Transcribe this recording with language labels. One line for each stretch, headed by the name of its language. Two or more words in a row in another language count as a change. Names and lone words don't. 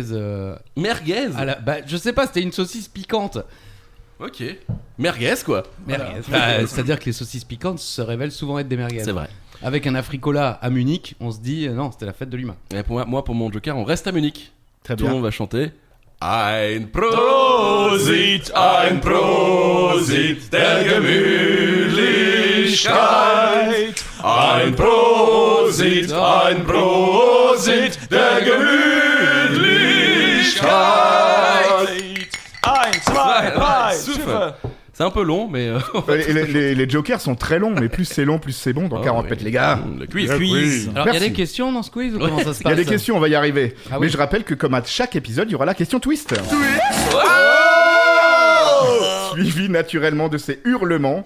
French: Merguez. Je sais pas, c'était une saucisse piquante. Ok. Merguez quoi. Merguez. C'est-à-dire que les saucisses piquantes se révèlent souvent être des merguez. C'est vrai. Avec un africola à Munich, on se dit non, c'était la fête de l'UMA. Et pour mon Joker, on reste à Munich. Très Tout le bien. monde va chanter.
German: Ein Prosit, der Gemütlichkeit. Ein Prosit, der Gemütlichkeit. 1, 2, 3,
French: Super. C'est un peu long, mais Les jokers sont très longs, mais plus c'est long, plus c'est bon. Dans 40 mètres, les gars. Le quiz. Le quiz. Alors, il y a Merci. des questions dans ce quiz ou comment ça se Il y a passe des questions, on va y arriver. Ah Mais oui. je rappelle que comme à chaque épisode, il y aura la question twist. Suivi naturellement de ces hurlements.